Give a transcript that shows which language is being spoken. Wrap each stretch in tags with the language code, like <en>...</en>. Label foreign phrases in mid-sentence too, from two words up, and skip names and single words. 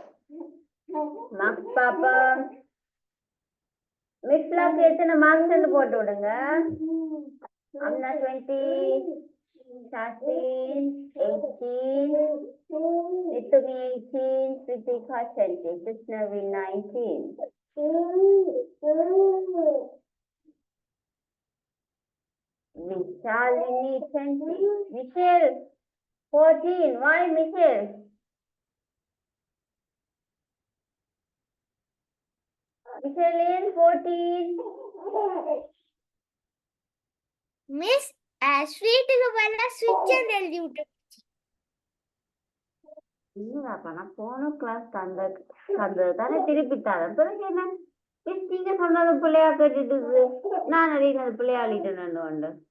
<ta>மார்க்ஸ் பாப்போம். மிஸ்லாக்கு எத்தனை மார்க்ஸ் போட்டு விடுங்க. அம்னா 20, Shashin 18, Nitumi 18, Kritika 20, Krishnavi 19. Vishalini 20, Michelle 14. Why Michelle? Michelle 14. மிஸ் ஸ்வீட்டுக்கு பதிலா</ta> <en>switch and</en> <ta>எழுதி விட்டு. இல்லப்பா நான் போன கிளாஸ் தந்தது தானே திருப்பி தரேன். பிறகு என்ன நீங்க சொன்னது பிள்ளையா கேட்டுட்டு நான் அறியினது பிள்ளையா அழிட்டேன்னு உண்டு.</ta>